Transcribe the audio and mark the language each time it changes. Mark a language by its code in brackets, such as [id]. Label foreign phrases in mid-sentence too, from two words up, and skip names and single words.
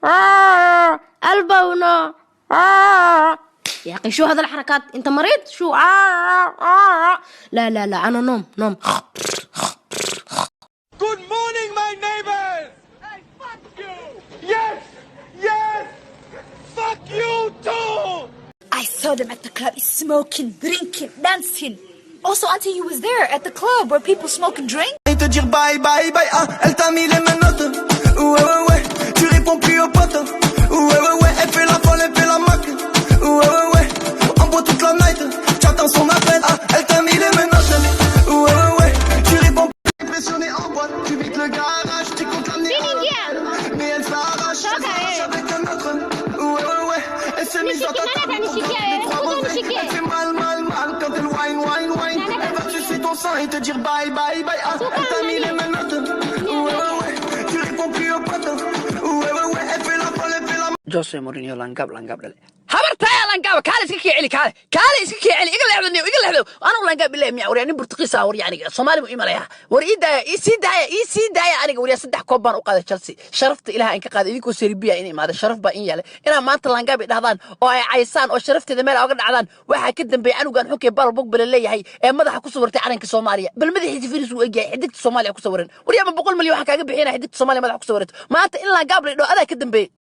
[ar] قلبنا يا أخي شو هذا الحركات أنت مريض شو لا لا لا أنا نوم [en] Good morning my neighbors. Hey fuck you. Yes fuck you too. I saw them at the club smoking, drinking, dancing. Also, Auntie, you was there at the club where people smoke and drink. [fr] Te dire [en] bye bye bye, [fr] ah, elle t'a mis les menottes. Ouais, tu réponds plus aux potes. Ouais, elle fait la folle, elle fait la mac. Ouais, on boit toute la night. J'attends son appel, ah, elle t'a mis les menottes. Ouais, tu réponds plus. Impressionné en boîte, tu vides le garage, tu comptes l'amener à l'hôtel. Mais elle s'arrache avec un autre. Ouais, elle s'est mise dans ta tête. Elle fait mal quand elle wine. Elle va sucer ton sang et te dire [en] bye bye, [fr] ah, elle t'a mis les menottes. Ouais, tu réponds plus aux potes. Ouais, elle fait la folle, elle fait la... [so] Jose Mourinho langab dale habartaya langab kaale iska kicili kaale iska kicili iga leexdo anu langab billahi miya wariyaani Portugiis ah wariyaani Somali mu imaraya war ii daaya aniga wariya saddex koob baan u qaaday Chelsea sharafta ilaaha in ka qaaday idinku Serbia in imaado sharaf baa in yaale ina maanta langab dhahdaan oo ay caysaan oo sharafteeda meel uga dhacdaan waxa ka dambeeyay anugan xukay bal bog bal leeyahay ee madaxa ku sawirtay calanka Soomaaliya bal madaxiisa firis uu egyahay xiddigta Soomaaliya ku sawiran wariya ma 100 milyan waxa kaaga bixinay xiddigta Soomaaliya madaxa ku sawirtay maanta in langab leedo adaa ka dambeeyay